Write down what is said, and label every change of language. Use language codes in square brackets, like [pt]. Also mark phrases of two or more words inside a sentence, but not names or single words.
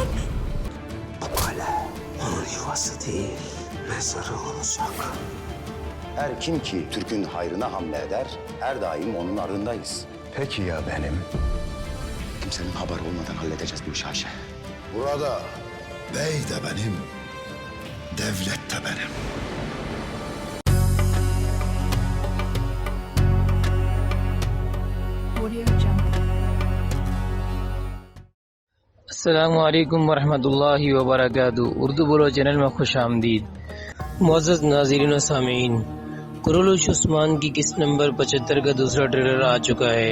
[tr] Bu kale onun yuvası değil, mezarı olacak. Her kim ki Türk'ün hayrına hamle eder, her daim onun ardındayız. Peki ya benim? Kimsenin haberi olmadan halledeceğiz bu işi Ayşe. Burada bey de benim, devlet de benim. [ar] السلام علیکم ورحمۃ اللہ وبرکاتہ۔ [ur] اردو بولو چینل میں خوش آمدید۔ معزز ناظرین و سامعین، کرولس عثمان کی قسط نمبر 75 کا دوسرا ٹریلر آ چکا ہے۔